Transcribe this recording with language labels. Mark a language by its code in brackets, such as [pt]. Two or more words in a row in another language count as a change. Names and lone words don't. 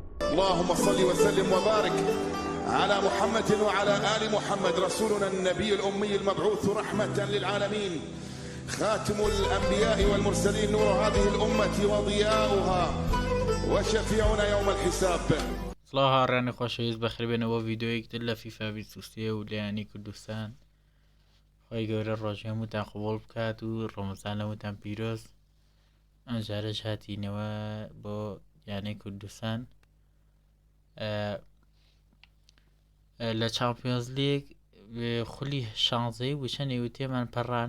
[ar] اللهم صل وسلم وبارك على محمد وعلى آل محمد رسولنا النبي الأمي المبعوث رحمة للعالمين خاتم الأنبياء والمرسلين نور هذه الأمة وضياؤها وشفيعنا يوم الحساب. [ckb] سڵاو هاوڕێیانی خۆشەویست بەخێربێنەوە ڤیدیۆیەکتر لە فیفا23 و لەیانی کوردستان. خۆی گەورە ڕۆژی هەمووتان قبوڵ بکات و ڕۆمەزان هەمووتان پیرۆز. ئەم جارەش هاتینەوە بۆ یانەی کوردستان لە چامپیۆنزلیگ خولی شانزەی وچە نێوتێمان پەڕان.